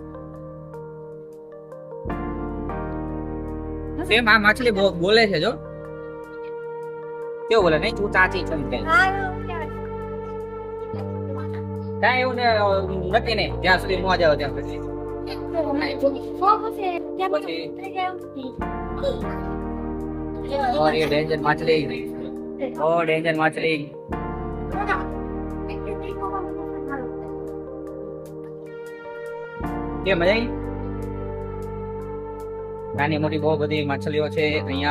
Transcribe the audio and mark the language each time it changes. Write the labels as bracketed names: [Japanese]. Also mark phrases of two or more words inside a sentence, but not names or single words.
[Gujarati] સેમ આ માછલી બોલે છે, જો કેવું બોલે નહીં, તું ચાચી છે કે કાંઈ એવું નથી ને, જ્યાં સુધી ન જાવ ત્યાં સુધી. [Hindi] और ये डेंजर मछली, ओ डेंजर मछली. [Gujarati] કે મજા આવી? નાની મોટી બહુ બધી માછલીઓ છે અહીંયા.